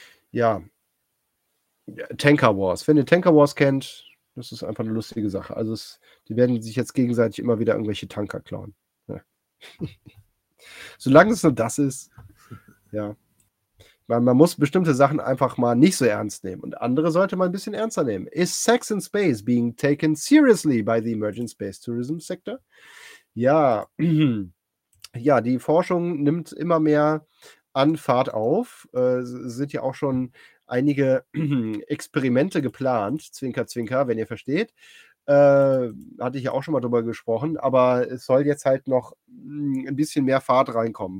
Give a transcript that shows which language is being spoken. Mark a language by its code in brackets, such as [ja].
[de] Ja. Tanker Wars. Wenn ihr Tanker Wars kennt, das ist einfach eine lustige Sache. Also es, die werden sich jetzt gegenseitig immer wieder irgendwelche Tanker klauen. Ne? Solange es nur das ist, ja. Man muss bestimmte Sachen einfach mal nicht so ernst nehmen. Und andere sollte man ein bisschen ernster nehmen. [en] Is sex in space being taken seriously by the emerging space tourism sector? [de] Ja. Ja, die Forschung nimmt immer mehr an Fahrt auf. Es sind ja auch schon einige Experimente geplant. Zwinker, zwinker, wenn ihr versteht. Hatte ich ja auch schon mal drüber gesprochen. Aber es soll jetzt halt noch ein bisschen mehr Fahrt reinkommen.